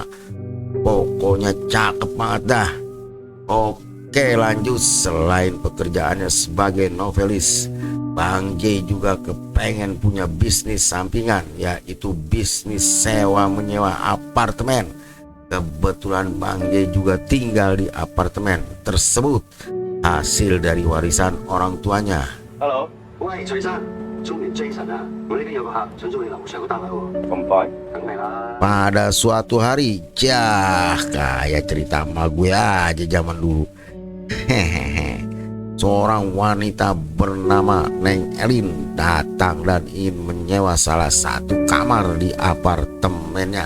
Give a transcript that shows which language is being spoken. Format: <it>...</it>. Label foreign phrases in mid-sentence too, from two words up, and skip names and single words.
<id>Pokoknya cakep banget dah. Oke lanjut, selain pekerjaannya sebagai novelis, Bang Jay juga kepengen punya bisnis sampingan, yaitu bisnis sewa menyewa apartemen. Kebetulan Bang Jay juga tinggal di apartemen tersebut, hasil dari warisan orang tuanya.</id> <yue>Hello，喂，徐生，中年 Jason 啊，我呢邊有個客想租你樓上個單位喎。咁快？梗係啦。</yue> <id>Pada suatu hari, kayak cerita sama gue aja zaman dulu. Hehehe. Seorang wanita bernama Neng Elin datang dan ingin menyewa salah satu kamar di apartemennya.</id>